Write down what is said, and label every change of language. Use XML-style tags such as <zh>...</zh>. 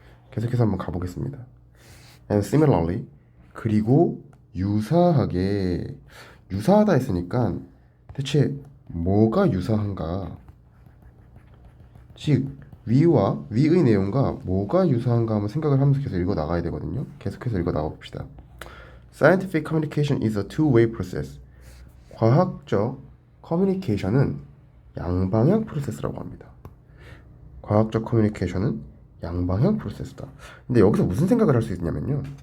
<ko>계속해서 한번 가보겠습니다.</ko> <en>And similarly,</en> <ko>그리고 유사하게, 유사하다 했으니까 대체 뭐가 유사한가? 즉 위의 내용과 뭐가 유사한가 한번 생각을 하면서 계속 읽어 나가야 되거든요. 계속해서 읽어 나가 봅시다.</ko> <en>Scientific communication is a two-way process.</en> <ko>과학적 커뮤니케이션은 양방향 프로세스라고 합니다. 과학적 커뮤니케이션은 양방향 프로세스다. 근데 여기서 무슨 생각을 할 수 있냐면요.</ko>